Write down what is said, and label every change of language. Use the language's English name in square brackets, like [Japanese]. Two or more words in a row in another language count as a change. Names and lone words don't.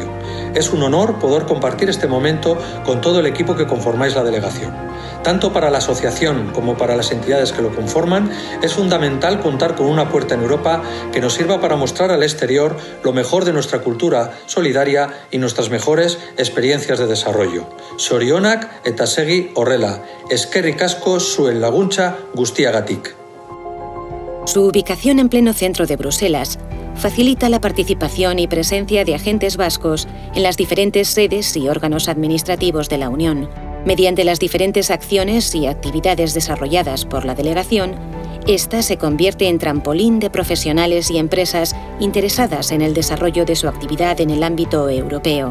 [Spanish] Es un honor poder compartir este momento con todo el equipo que conformáis la delegación. Tanto para la asociación como para las entidades que lo conforman, es fundamental contar con una puerta en Europa que nos sirva para mostrar al exterior lo mejor de nuestra cultura solidaria y nuestras mejores experiencias de desarrollo. [Basque] Zorionak eta segi horrela, eskerrik asko zuen laguntza guztiagatik. [Spanish] Su ubicación en pleno centro de Bruselas facilita la participación y presencia de agentes vascos en las diferentes sedes y órganos administrativos de la Unión. Mediante las diferentes acciones y actividades desarrolladas por la delegación, esta se convierte en trampolín de profesionales y empresas interesadas en el desarrollo de su actividad en el ámbito europeo.